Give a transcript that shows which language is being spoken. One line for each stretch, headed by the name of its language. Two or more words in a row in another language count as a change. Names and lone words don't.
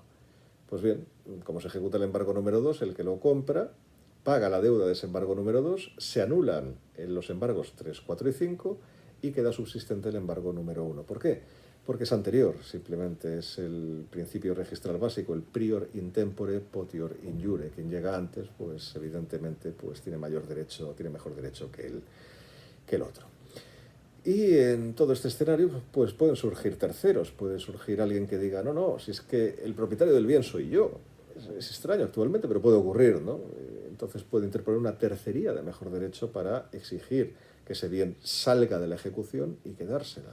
Spanish: Pues bien, como se ejecuta el embargo número 2, el que lo compra paga la deuda de ese embargo número 2, se anulan los embargos 3, 4 y 5 y queda subsistente el embargo número 1. ¿Por qué? Porque es anterior, simplemente es el principio registral básico, el
Latin: prior in tempore potior in iure.
Spanish: Quien llega antes, pues evidentemente pues tiene mejor derecho que el otro. Y en todo este escenario pues pueden surgir terceros, puede surgir alguien que diga, no, si es que el propietario del bien soy yo. Es extraño actualmente, pero puede ocurrir, ¿no? Entonces puede interponer una tercería de mejor derecho para exigir que ese bien salga de la ejecución y quedársela.